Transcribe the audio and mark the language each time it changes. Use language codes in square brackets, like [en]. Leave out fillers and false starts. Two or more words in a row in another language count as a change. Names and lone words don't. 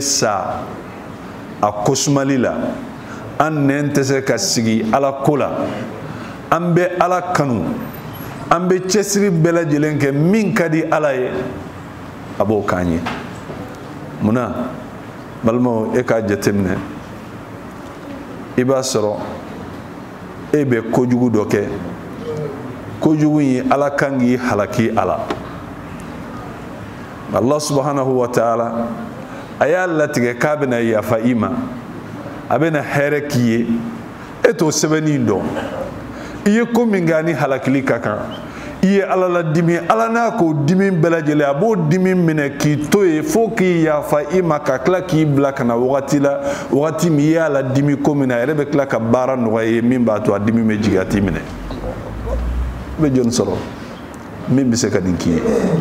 [bm] sa a kosumali la an nɛn tɛ se ka sigi Ala ko la an bɛ Ala kanu an bɛ cɛsiri bɛɛ lajɛlen kɛ min ka di Ala ye a b'o k'an ye munna balimaw e k'a jateminɛ i b'a sɔrɔ e bɛ kojugu dɔ kɛ kojugu in ye Ala kan k'i halaki a la [ar] الله سبحانه وتعالى [bm] a y'a latigɛ k'a bɛna yafa i ma a bɛna hɛrɛ k'i ye e t'o sɛbɛnni dɔn i ye ko min kɛ ni halakili ka kan i ye Ala la dimi Ala n'a k'o dimi bɛɛ lajɛlen a b'o dimi minɛ k'i to ye fo k'i yafa i ma ka tila k'i bila ka na wagati la wagati min i y'a la dimi ko min na a yɛrɛ bɛ tila ka baara nɔgɔya ye min b'a to a dimi bɛ jigin a t'i minɛ e bɛ jɔnni sɔrɔ min bɛ se ka nin k'i ye